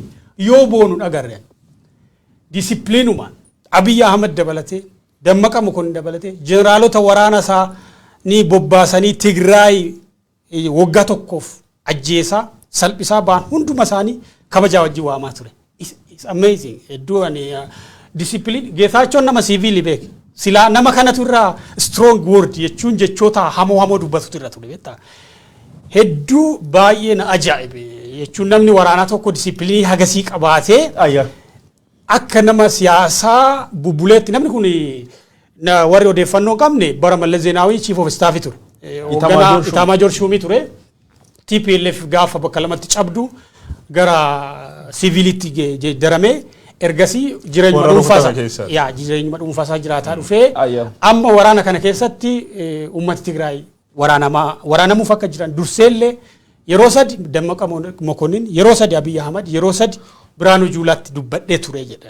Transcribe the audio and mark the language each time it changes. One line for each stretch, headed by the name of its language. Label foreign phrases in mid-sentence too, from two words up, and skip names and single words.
Oromo: Yoo boonu agarre disciplinumaan Abiy Ahmed dabalatee Dammaqa Mokonnin dabalatee jeneraalota waraana isaa ni bobbaasanii Tigraay waggaa tokkoof ajjeesaa salphisaa ba'an hunduma isaanii kabajaa wajjin waamaa ture.
English: It's amazing.
Oromo: Hedduu discipline Geetaachoon nama siviilii beeke. Sila nama kanatu irraa
English: strong word
Oromo: jechuun jechoota hamoo dubbatutu irra ture beektaa. Hedduu baay'ee na ajaa'ibe jechuun namni waraanaa tokko disipiliinii hagasii qabaatee akka nama siyaasaa bubbuleetti namni kun warri odeeffannoo qabne bara Mallas Zeenaawii
English: chief of staff
Oromo: ture. Itaamaajoor Shumii ture. TPLF gaafa bakka lamatti cabdu gara siviilitti daramee ergasii jireenya dhuunfaasaa jiraataa dhufee amma waraana kana keessatti uummata Tigraay waraanamuuf akka jiran durseellee yeroo sadi Dammaqa Mokonnin yeroo sadi Abiy Ahmed yeroo sadi Biraanuu Juulaatti dubbadhee ture jedha.